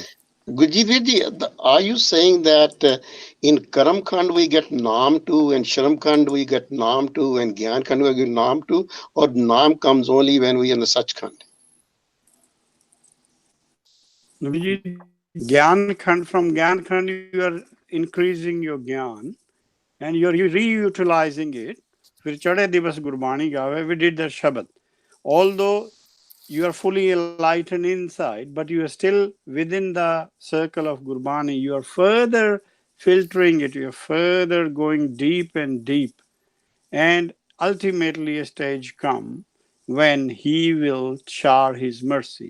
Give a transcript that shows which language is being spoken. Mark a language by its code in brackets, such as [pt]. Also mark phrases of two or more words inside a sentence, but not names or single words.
[en] Gurjeet Virji, are you saying that in Karam Khand we get Naam too, and Sharam Khand we get Naam too, and Gyan Khand we get Naam too, or Naam comes only when we are in the Sach Khand? Gyan Khand, from Gyan Khand, you are increasing your Gyan and you're reutilizing it. [pa] ਫਿਰ ਚੜ੍ਹੇ ਦਿਵਸ ਗੁਰਬਾਣੀ ਗਾਵੇ, [en] we did the Shabad. Although you are fully enlightened inside, but you are still within the circle of Gurbani. You are further filtering it, you are further going deep and deep. And ultimately, a stage come when he will shower his mercy.